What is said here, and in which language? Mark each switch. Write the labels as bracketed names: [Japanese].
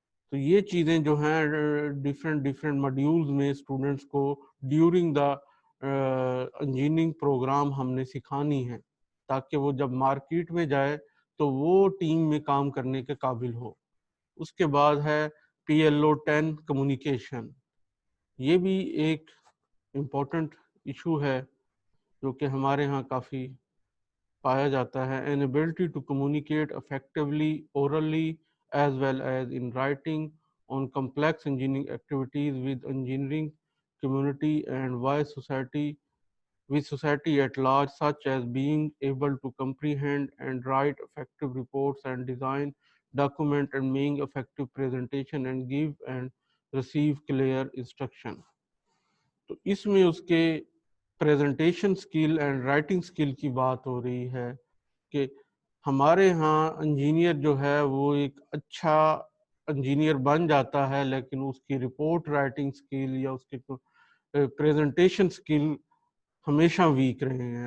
[Urdu] تو یہ چیزیں جو ہیں ڈفرینٹ ماڈیولز میں اسٹوڈنٹس کو ڈیورنگ دا انجینئرنگ پروگرام ہم نے سکھانی ہے، تاکہ وہ جب مارکیٹ میں جائے تو وہ ٹیم میں کام کرنے کے قابل ہو. اس کے بعد ہے PLO 10 کمیونیکیشن. یہ بھی ایک امپورٹنٹ ایشو ہے جو کہ ہمارے ہاں کافی پایا جاتا ہے. [English] an ability to communicate effectively orally as well as in writing on complex engineering activities with engineering community and with society at large, such as being able to comprehend and write effective reports and design document and make effective presentation and give and receive clear instruction. [Urdu] تو اس میں اس کے presentation skill and writing سکل کی بات ہو رہی ہے کہ ہمارے ہاں انجینئر جو ہے وہ ایک اچھا انجینئر بن جاتا ہے، لیکن اس کی رپورٹ رائٹنگ سکل یا اس کے پریزنٹیشن سکل ہمیشہ ویک رہے ہیں.